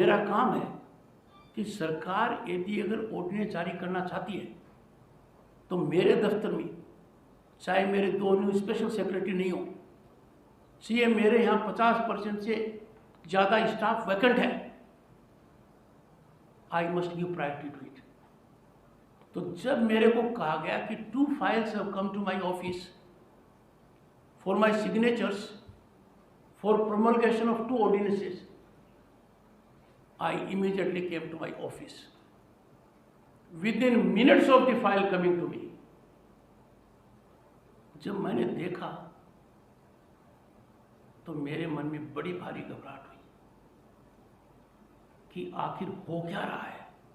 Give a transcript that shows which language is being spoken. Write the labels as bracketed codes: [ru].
[hi] मेरा काम है कि सरकार यदि अगर ऑर्डिनेंस जारी करना चाहती है तो मेरे दफ्तर में, चाहे मेरे 2 न्यू स्पेशल सेक्रेटरी नहीं हो, चाहिए मेरे यहाँ 50% से ज़्यादा स्टाफ वैकेंट है, [en] I must give priority to it. [hi] तो जब मेरे को कहा गया कि [en] 2 files have come to my office for my signatures for promulgation of 2 ordinances, I immediately came to my office. Within minutes of the file coming to me, [hi] जब मैंने देखा तो मेरे मन में बड़ी भारी घबराहट हुई कि आखिर हो क्या रहा है।